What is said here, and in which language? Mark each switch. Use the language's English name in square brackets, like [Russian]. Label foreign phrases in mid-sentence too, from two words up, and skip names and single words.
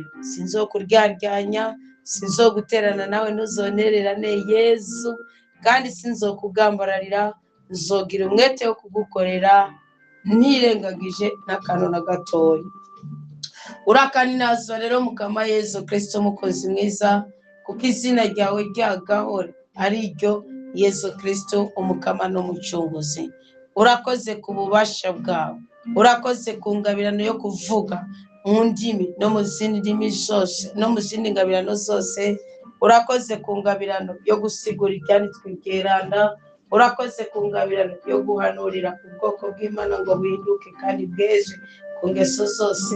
[Rundi] Sinzokuryaryanya, sinzoguterana nawe ntuzonererane Yesu, kandi sinzokugambararira. Nzogira umwete wo kugukorera ntirengagije n'akantu na gatoya. Urakaninazo rero mukama Yesu Kristo umukozi mwiza, kuko izina ryawe ryagahora ari ryo Yesu Kristo umukama n'umucunguzi. Urakoze ku bubasha bwawe, urakoze ku ngabirano yo kuvuga mu ndimi no mu zindi ndimi zose no mu zindi ngabirano zose. Urakoze ku ngabirano yo gusigura ibyanditswe byeranda, urakoze ku ngabirano yo guhanurira ubwoko bw'Imana ngo buhinduke kandi bweze ku ngeso zose.